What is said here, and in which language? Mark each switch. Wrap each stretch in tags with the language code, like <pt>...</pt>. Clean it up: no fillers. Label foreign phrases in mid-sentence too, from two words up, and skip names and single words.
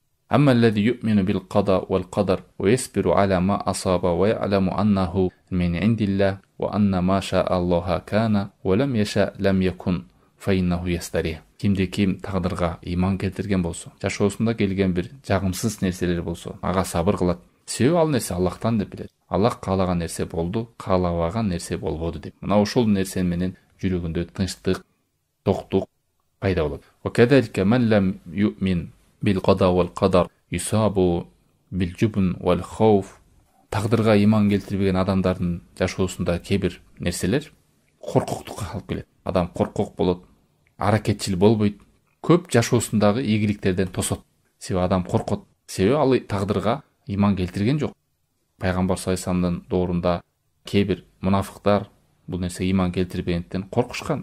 <ar>أما الذي يؤمن بالقضاء والقدر ويصبر على ما أصاب ويعلم أنه من عند الله وأن ما شاء الله كان ولم يشاء لم يكن فإنه يستريح.</ar> <ky>Kimde kim taqdirga iman keltirген болсо, жашоосунда келген бир жагымсыз нерселер болсо, ага сабыр кылат. Себеби ал нерсе Аллахтан деп билет. Аллах каалаган нерсе болду, каалабаган нерсе болбоду деп. Мына ошол нерсе менен жүрөгүндө тынчтык, токтук пайда болот.</ky> <ar>وكذلك من لم يؤمن بالقضاء والقدر يصاب بالجبن والخوف.</ar> <ky>Тагдырга иман келтирбеген адамдардын жашоосунда кээ-бир нерселер коркуктукка алып келет. Адам коркок болот, аракетчил болбойт, көп жашоосундагы ийгиликтерден тосот. Себеби адам коркот. Себеби ал тагдырга иман келтирген жок. Пайгамбар</ky> <ar>صلى الله عليه وسلم</ar> <ky>доорунда кээ-бир мунафыктар бул нерсе иман келтирбегенден коркушкан.</ky>